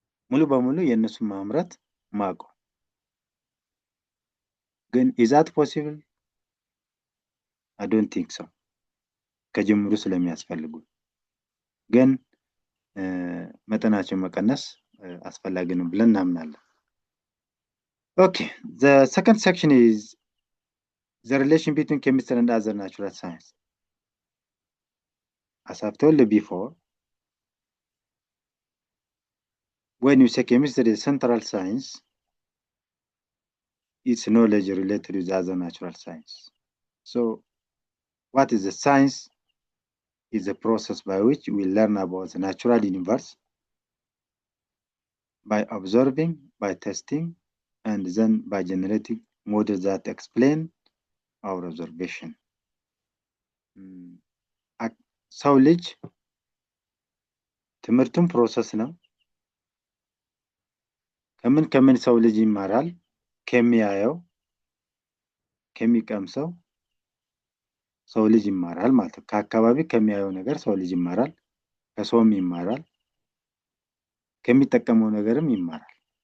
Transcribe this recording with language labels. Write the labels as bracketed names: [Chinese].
[Amharic] ሙሉ በሙሉ የነሱን ማምረት ማቆም። ግን [English] is that possible? I don't think so. [Amharic] ከጅምሩ ስለሚያስፈልጉ ግን መጠናቸው መቀነስ አስፈላጊ ነው ብለን እናምናለን። [English] Okay, the second section is the relation between chemistry and other natural science. As I've told you before, when you say chemistry is central science, it's knowledge related with other natural science. So, what is the science? Is a process by which we learn about the natural universe by observing, by testing, and then by generating models that explain our observation. [Amharic] ሰው ልጅ ትምህርቱን ፕሮሰስ ነው። ከምን ሰው ልጅ ይማራል? ከሚያየው፣ ከሚቀምሰው ሰው ልጅ ይማራል ማለት ነው። ከአካባቢ ከሚያየው ነገር ሰው ልጅ ይማራል፣ ከሰውም ይማራል፣ ከሚጠቀመው ነገርም ይማራል።